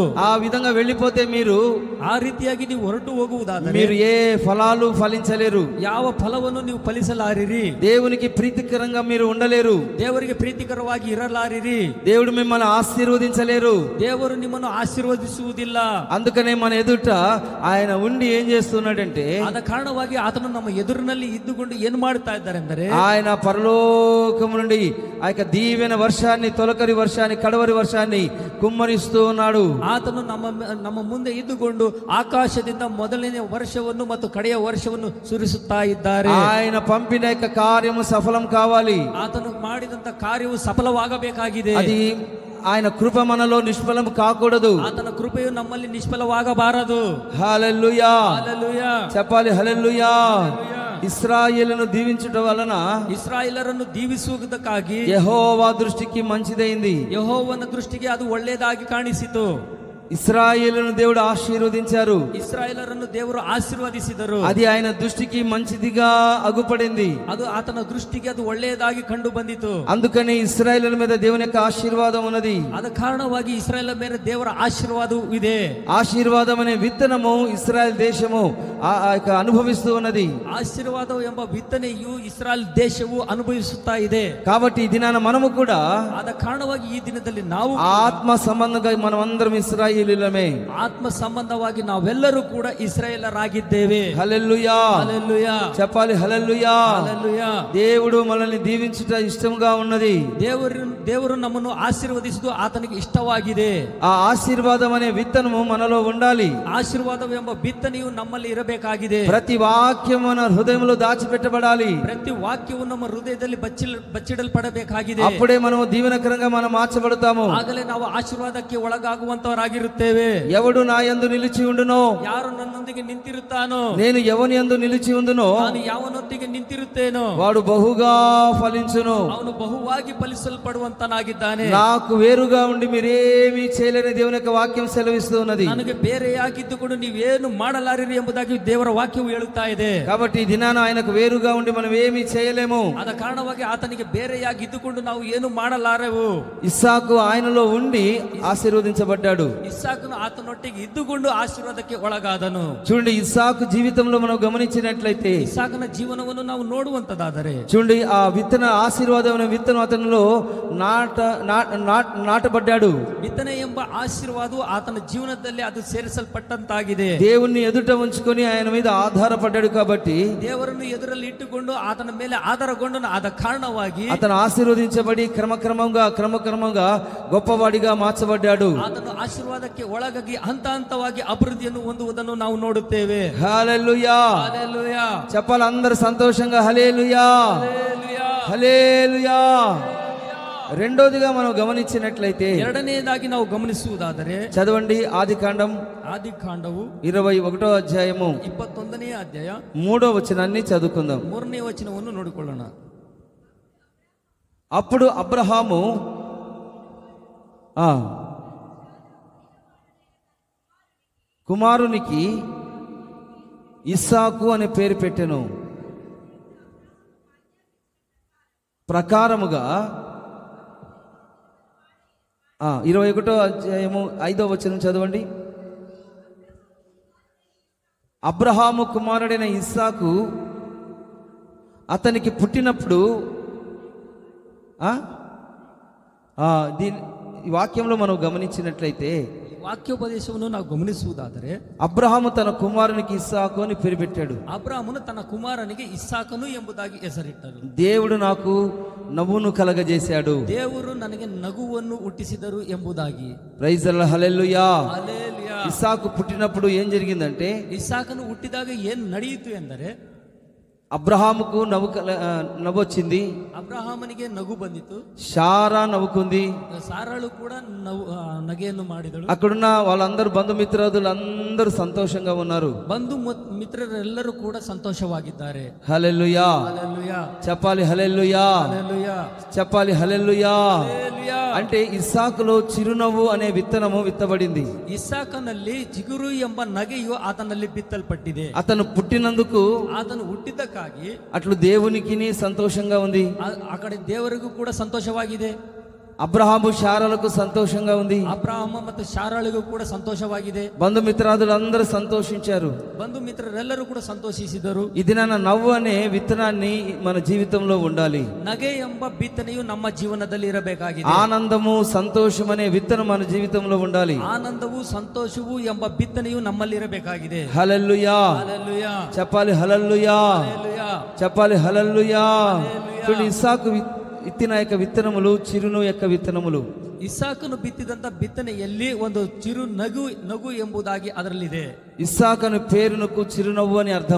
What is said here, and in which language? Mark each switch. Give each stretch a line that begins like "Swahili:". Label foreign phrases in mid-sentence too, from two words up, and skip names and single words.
Telugu: ఆ విధంగా వెళ్ళిపోతే మీరు
Kannada: ಆ ರೀತಿಯಾಗಿ ನೀವು ಹೊರಟು ಹೋಗುವುದಾದರೆ
Telugu: మీరు ఏ ఫలాలు ఫలించలేరు.
Kannada: ಯಾವ ಫಲವನ್ನು ನೀವು ಫಲಿಸಲಾರಿರಿ.
Telugu: దేవునికి ప్రీతికరంగా మీరు ఉండలేరు.
Kannada: ದೇವರಿಗೆ ಪ್ರೀತಿಕರವಾಗಿ ಇರಲಾರಿರಿ.
Telugu: దేవుడు మిమ్మల్ని ఆశీర్వదించలేరు.
Kannada: ದೇವರು ನಿಮ್ಮನ್ನು ಆಶೀರ್ವದಿಸುವುದಿಲ್ಲ.
Telugu: అందుకనే మన ఎదుట ఆయన ఉండి ఏం చేస్తున్నాడంటే,
Kannada: ಆದ ಕಾರಣವಾಗಿ ಆತನು ನಮ್ಮ ಎದುರಿನಲ್ಲಿ ಇದ್ದುಕೊಂಡು ಏನು ಮಾಡುತ್ತಾ ಇದ್ದಾರೆ ಅಂದರೆ,
Telugu: ఆయన పరలోకము నుండి ఆ యొక్క దీవెన వర్షాన్ని, తొలకరి వర్షాన్ని, కడవరి వర్షాన్ని కుమ్మరిస్తూ ఉన్నాడు.
Kannada: ಆತನು ನಮ್ಮ ಮುಂದೆ ಇದ್ದುಕೊಂಡು ಆಕಾಶದಿಂದ ಮೊದಲನೇ ವರ್ಷವನ್ನು ಮತ್ತು ಕಡೆಯ ವರ್ಷವನ್ನು ಸುರಿಸುತ್ತಾ ಇದ್ದಾರೆ.
Telugu: ఆయన పంపిన యొక్క కార్యము సఫలం కావాలి.
Kannada: ಆತನು ಮಾಡಿದಂತ ಕಾರ್ಯವು ಸಫಲವಾಗಬೇಕಾಗಿದೆ.
Telugu: అది ఆయన కృప మనలో నిష్ఫలం కాకూడదు.
Kannada: ಆತನ ಕೃಪೆಯು ನಮ್ಮಲ್ಲಿ ನಿಷ್ಫಲವಾಗಬಾರದು.
Telugu: హల్లెలూయా, హల్లెలూయా. చెప్పాలి హల్లెలూయా. హల్లెలూయా. ఇశ్రాయేలును దీవించడం వలన
Kannada: ಇಸ್ರಾಯೇಲರನ್ನು ದೀವಿಸುವುದಕ್ಕಾಗಿ
Telugu: యెహోవా దృష్టికి మంచిదైంది.
Kannada: ಯೆಹೋವನ ದೃಷ್ಟಿಗೆ ಅದು ಒಳ್ಳೆಯದಾಗಿ ಕಾಣಿಸಿತು.
Telugu: ఇశ్రాయేలును దేవుడు ఆశీర్వదించారు.
Kannada: ಇಸ್ರಾಯೇಲರನ್ನು ದೇವರು ಆಶೀರ್ವದಿಸಿದರು.
Telugu: అది ఆయన దృష్టికి మంచిదిగా అగుపడింది.
Kannada: ಅದು ಆತನ ದೃಷ್ಟಿಗೆ ಅದು ಒಳ್ಳೆಯದಾಗಿ ಕಂಡು ಬಂದಿತು.
Telugu: అందుకని ఇశ్రాయేలుల మీద దేవుని యొక్క ఆశీర్వాదం ఉన్నది.
Kannada: ಆದ ಕಾರಣವಾಗಿ ಇಸ್ರಾಯೇಲ್ ಮೇಲೆ ದೇವರ ಆಶೀರ್ವಾದವೂ ಇದೆ.
Telugu: ఆశీర్వాదం అనే విత్తనము ఇశ్రాయేల్ దేశము అనుభవిస్తూ ఉన్నది.
Kannada: ಆಶೀರ್ವಾದ ಎಂಬ ಬಿತ್ತನೆಯು ಇಸ್ರಾಯೇಲ್ ದೇಶವು ಅನುಭವಿಸುತ್ತಾ ಇದೆ.
Telugu: కాబట్టి ఈ దినాన మనము కూడా
Kannada: ಆದ ಕಾರಣವಾಗಿ ಈ ದಿನದಲ್ಲಿ ನಾವು
Telugu: ఆత్మ సంబంధంగా మనమందరం ఇశ్రాయేలీయులమే.
Kannada: ಆತ್ಮ ಸಂಬಂಧವಾಗಿ ನಾವೆಲ್ಲರೂ ಕೂಡ ಇಸ್ರಾಯೇಲರಾಗಿದ್ದೇವೆ.
Telugu: హల్లెలూయా, హల్లెలూయా. చెప్పాలి హల్లెలూయా. హల్లెలూయా. దేవుడు మనల్ని దీవించుట ఇష్టంగా ఉన్నది.
Kannada: ದೇವರು ನಮ್ಮನ್ನು ಆಶೀರ್ವದಿಸುವುದು ಆತನಿಗೆ ಇಷ್ಟವಾಗಿದೆ.
Telugu: ఆ ఆశీర్వాదం అనే విత్తనము మనలో ఉండాలి.
Kannada: ಆಶೀರ್ವಾದವೆಂಬ ಬಿತ್ತನೆಯು ನಮ್ಮಲ್ಲಿ ಇರಬೇಕಾಗಿದೆ.
Telugu: ప్రతి వాక్యం మన హృదయంలో దాచిపెట్టబడాలి.
Kannada: ಪ್ರತಿ ವಾಕ್ಯವು ನಮ್ಮ ಹೃದಯದಲ್ಲಿ ಬಚ್ಚಿಡಲ್ಪಡಬೇಕಾಗಿದೆ.
Telugu: అప్పుడే మనం దీవెనకరంగా మనం మార్చబడతాము.
Kannada: ಆಗಲೇ ನಾವು ಆಶೀರ್ವಾದಕ್ಕೆ ಒಳಗಾಗುವಂತವರಾಗಿರುತ್ತೇವೆ.
Telugu: ఎవడు నా యందు నిలిచి ఉండునో,
Kannada: ಯಾರು ನನ್ನೊಂದಿಗೆ ನಿಂತಿರುತ್ತಾನೋ,
Telugu: నేను ఎవని యందు నిలిచి ఉందునో,
Kannada: ನಾನು ಯಾವನೊಂದಿಗೆ ನಿಂತಿರುತ್ತೇನೋ,
Telugu: వాడు బహుగా ఫలించును.
Kannada: ಅವನು ಬಹುವಾಗಿ ಫಲಿಸಲ್ಪಡುವಂತನಾಗಿದ್ದಾನೆ.
Telugu: నాకు వేరుగా ఉండి మీరేమీ చేయలేని దేవుని యొక్క వాక్యం సెలవిస్తూ ఉన్నది.
Kannada: ನನಗೆ ಬೇರೆಯಾಗಿದ್ದುಕೊಂಡು ನೀವೇನು ಮಾಡಲಾರಿರಿ ಎಂಬುದಾಗಿ ದೇವರ ವಾಕ್ಯವು ಹೇಳುತ್ತಾ ಇದೆ.
Telugu: కాబట్టి ఈ దినాన ఆయనకు వేరుగా ఉండి మనం ఏమీ చేయలేము.
Kannada: ಆದ ಕಾರಣವಾಗಿ ಆತನಿಗೆ ಬೇರೆಯಾಗಿದ್ದುಕೊಂಡು ನಾವು ಏನು ಮಾಡಲಾರೆವು.
Telugu: ఇస్సాకు ఆయనలో ఉండి ఆశీర్వదించబడ్డాడు.
Kannada: ಇಸ್ಸಾಕನು ಆತನೊಟ್ಟಿಗೆ ಇದ್ದುಕೊಂಡು ಆಶೀರ್ವಾದಕ್ಕೆ ಒಳಗಾದನು.
Telugu: చూడండి, ఇస్సాకు జీవితంలో మనం గమనించినట్లయితే,
Kannada: ಇಸ್ಸಾಕನ ಜೀವನವನ್ನು ನಾವು ನೋಡುವಂತದಾದರೆ
Telugu: చూడండి, ఆ విత్తన ఆశీర్వాదం అనే విత్తనం అతనిలో నాటబడ్డాడు.
Kannada: ಬಿತ್ತನೆ ಎಂಬ ಆಶೀರ್ವಾದವು ಆತನ ಜೀವನದಲ್ಲಿ ಅದು ಸೇರಿಸಲ್ಪಟ್ಟಂತಾಗಿದೆ.
Telugu: దేవుణ్ణి ఎదుట ఉంచుకొని ఆయన మీద ఆధారపడ్డాడు కాబట్టి
Kannada: ದೇವರನ್ನು ಎದುರಲ್ಲಿ ಇಟ್ಟುಕೊಂಡು ಆತನ ಮೇಲೆ ಆಧಾರಗೊಂಡು ಆದ ಕಾರಣವಾಗಿ
Telugu: అతను ఆశీర్వదించబడి క్రమక్రమంగా గొప్పవాడిగా మార్చబడ్డాడు.
Kannada: ಆತನು ಆಶೀರ್ವಾದಕ್ಕೆ ಒಳಗಾಗಿ ಹಂತವಾಗಿ ಅಭಿವೃದ್ಧಿಯನ್ನು ಹೊಂದುವುದನ್ನು ನಾವು ನೋಡುತ್ತೇವೆ.
Telugu: హల్లెలూయా, హల్లెలూయా. చెప్పాలి అందరూ సంతోషంగా హల్లెలూయా, హల్లెలూయా, హల్లెలూయా. రెండోదిగా మనం గమనించినట్లయితే,
Kannada: ಎರಡನೆಯದಾಗಿ ನಾವು ಗಮನಿಸುವುದಾದರೆ
Telugu: చదవండి ఆదికాండం
Kannada: ಆದಿಕಾಂಡವು
Telugu: 21వ అధ్యాయము
Kannada: 21ನೇ ಅಧ್ಯಾಯ
Telugu: 3వ వచనాన్ని చదువుకుందాం.
Kannada: 3ನೇ ವಚನವನ್ನು ನೋಡಿಕೊಳ್ಳೋಣ.
Telugu: అప్పుడు అబ్రహాము కుమారునికి ఇస్సాకు అనే పేరు పెట్టెను. ప్రకారముగా 21వ అధ్యాయము 5వ వచనం చదవండి. అబ్రహాము కుమారుడైన ఇస్సాకు అతనికి పుట్టినప్పుడు ఈ వాక్యంలో మనం గమనించినట్లయితే,
Kannada: ವಾಕ್ಯೋಪದೇಶವನ್ನು ನಾವು ಗಮನಿಸುವುದಾದರೆ,
Telugu: అబ్రహాము తన కుమారునికి ఇస్సాకు అని పేరు పెట్టాడు.
Kannada: ಅಬ್ರಹಾಮನು ತನ್ನ ಕುಮಾರನಿಗೆ ಇಸ್ಸಾಕನು ಎಂಬುದಾಗಿ ಹೆಸರಿಟ್ಟರು.
Telugu: దేవుడు నాకు నవ్వును కలగజేశాడు,
Kannada: ದೇವರು ನನಗೆ ನಗುವನ್ನು ಹುಟ್ಟಿಸಿದರು ಎಂಬುದಾಗಿ.
English: Praise the Lord,
Telugu: హల్లెలూయా.
Kannada: ಹಲ್ಲೆಲೂಯಾ.
Telugu: ఇస్సాకు పుట్టినప్పుడు ఏం జరిగిందంటే,
Kannada: ಇಸ್ಸಾಕನು ಹುಟ್ಟಿದಾಗ ಏನು ನಡೆಯಿತು ಎಂದರೆ,
Telugu: అబ్రహాముకు నవ్వొచ్చింది,
Kannada: ಅಬ್ರಹಾಮನಿಗೆ ನಗು ಬಂದಿತು,
Telugu: శారా నవ్వుకుంది,
Kannada: ಸಾರಳು ಕೂಡ ನಗೆಯನ್ನು ಮಾಡಿದಳು.
Telugu: అక్కడున్న వాళ్ళందరూ బంధుమిత్రాదులు అందరూ సంతోషంగా ఉన్నారు.
Kannada: ಬಂಧು ಮಿತ್ರರೆಲ್ಲರೂ ಕೂಡ ಸಂತೋಷವಾಗಿದ್ದಾರೆ.
Telugu: హల్లెలూయా హల్లెలూయా. చెప్పాలి, హల్లెలూయా హల్లెలూయా. చెప్పాలి, హల్లెలూయా. హల్లెలూయా. అంటే ఇస్సాకులో చిరునవ్వు అనే విత్తనము విత్తబడింది.
Kannada: ಇಸ್ಸಾಕನಲ್ಲಿ ಚಿಗುರು ಎಂಬ ನಗೆಯು ಆತನಲ್ಲಿ ಬಿತ್ತಲ್ಪಟ್ಟಿದೆ.
Telugu: అతను పుట్టినందుకు,
Kannada: ಆತನು ಹುಟ್ಟಿದ್ದಕ್ಕಾಗಿ
Telugu: అట్లు దేవునికి సంతోషంగా ఉంది,
Kannada: ಅಕಡೆ ದೇವರಿಗೂ ಕೂಡ ಸಂತೋಷವಾಗಿದೆ.
Telugu: అబ్రహాము శారాలకు సంతోషంగా ఉంది,
Kannada: ಅಬ್ರಹಾಮ ಮತ್ತು ಶಾರಾಳಿಗೂ ಕೂಡ ಸಂತೋಷವಾಗಿದೆ.
Telugu: బంధుమిత్రాదులు అందరూ సంతోషించారు,
Kannada: ಬಂಧು ಮಿತ್ರರೆಲ್ಲರೂ ಕೂಡ ಸಂತೋಷಿಸಿದರು.
Telugu: ఇది నా నవ్వు అనే విత్తనాన్ని మన జీవితంలో ఉండాలి.
Kannada: ನಗೆ ಎಂಬ ಬಿತ್ತನೆಯು ನಮ್ಮ ಜೀವನದಲ್ಲಿ ಇರಬೇಕಾಗಿದೆ.
Telugu: ఆనందము సంతోషం అనే విత్తనం మన జీవితంలో ఉండాలి.
Kannada: ಆನಂದವು ಸಂತೋಷವು ಎಂಬ ಬಿತ್ತನೆಯು ನಮ್ಮಲ್ಲಿ ಇರಬೇಕಾಗಿದೆ.
Telugu: హల్లెలూయా. హల్లెలూయా. చెప్పాలి, హల్లెలూయా. హల్లెలూయా. చెప్పాలి, హల్లెలూయా. హల్లెలూయా. చూడండి, ఇస్సాకు విత్తిన యొక్క విత్తనములు చిరును యొక్క విత్తనములు.
Kannada: ಇಸ್ಸಾಕನು ಬಿತ್ತಿದಂತ ಬಿತ್ತನೆಯಲ್ಲಿ ಒಂದು ಚಿರು ನಗು ಎಂಬುದಾಗಿ ಅದರಲ್ಲಿದೆ.
Telugu: ఇస్సాకను పేరునకు చిరునవ్వు అని అర్థం.